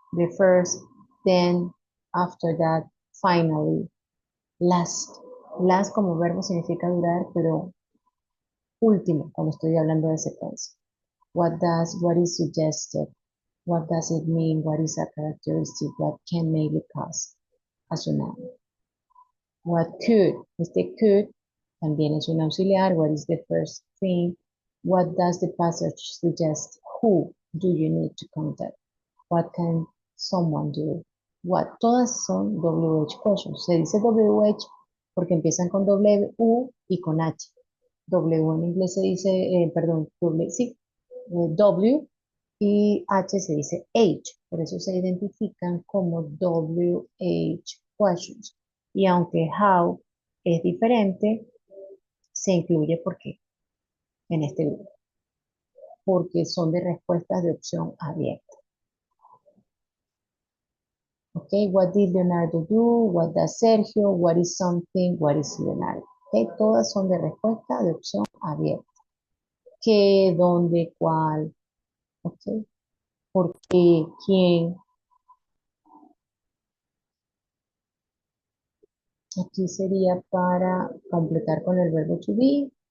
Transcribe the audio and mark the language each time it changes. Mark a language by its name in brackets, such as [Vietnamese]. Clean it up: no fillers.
[English] The first, then, after that, finally, last. [Spanish] Last como verbo significa durar, pero último cuando estoy hablando de secuencia. [English] What is suggested? What does it mean? What is a characteristic? What can make it cause? As a noun. What could? [Spanish] Este could también es un auxiliar. [English] What is the first thing? What does the passage suggest? Who do you need to contact? What can someone do? What? [Spanish] Todas son WH questions. Se dice WH porque empiezan con W y con H. W en inglés se dice, perdón, sí, W y H se dice H, por eso se identifican como WH questions. Y aunque how es diferente, se incluye porque en este grupo, porque son de respuestas de opción abierta. [English] Okay, what did Leonardo do? What does Sergio? What is something? What is Leonardo? [Spanish] Okay, todas son de respuesta de opción abierta. ¿Qué, dónde, cuál? Okay, ¿por qué? ¿Quién? Aquí sería para completar con el verbo to be.